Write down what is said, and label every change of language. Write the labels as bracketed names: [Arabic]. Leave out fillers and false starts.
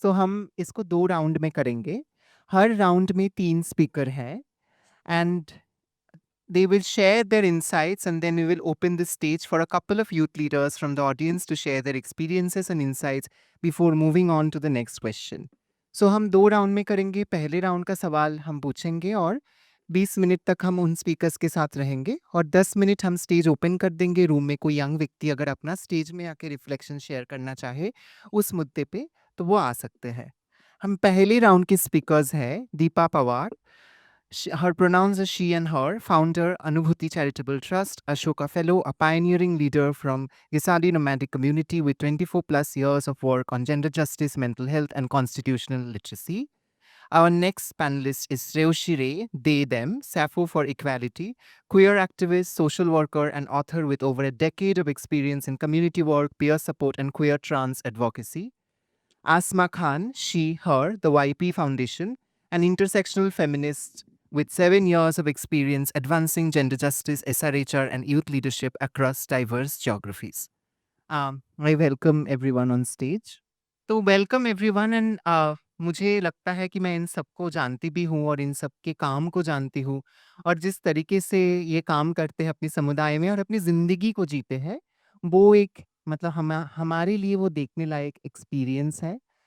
[Hindi] So हम इसको 2 round में करेंगे. हर राउंड में 3 स्पीकर हैं [English] and they will share their insights, and then we will open the stage for a couple of youth leaders from the audience to share their experiences and insights before moving on to the next question. [Hindi] So हम 2 round में करेंगे. पहले round का सवाल हम पूछेंगे और 20 minute तक हम उन स्पीकर्स के साथ रहेंगे और 10 मिनट हम स्टेज ओपन कर देंगे. रूम में कोई यंग व्यक्ति अगर अपना स्टेज में आके रिफ्लेक्शन शेयर करना चाहे उस मुद्दे पे तो वो आ सकते हैं. हम पहले राउंड के स्पीकर्स हैं Deepa Pawar. [English] Her pronouns are she and her, founder, Anubhuti Charitable Trust, Ashoka Fellow, a pioneering leader from Gisali nomadic community with 24 plus years of work on gender justice, mental health, and constitutional literacy. Our next panelist is Reushi Ray, they, them, Sappho for Equality, queer activist, social worker, and author with over a decade of experience in community work, peer support, and queer trans advocacy. Asma Khan, she, her, the YP Foundation, an intersectional feminist with 7 years of experience advancing gender justice, SRHR, and youth leadership across diverse geographies. I welcome everyone on stage. [Hindi] तो [English] welcome everyone [Hindi] and मुझे लगता है कि मैं इन सबको जानती भी हूँ और इन सब के काम को जानती हूँ और जिस तरीके से ये काम करते हैं अपनी समुदाय में और अपनी ज़िंदगी को जीते हैं वो एक मतलब हमारे लिए वो देखने लायक एक्सपीरियंस है.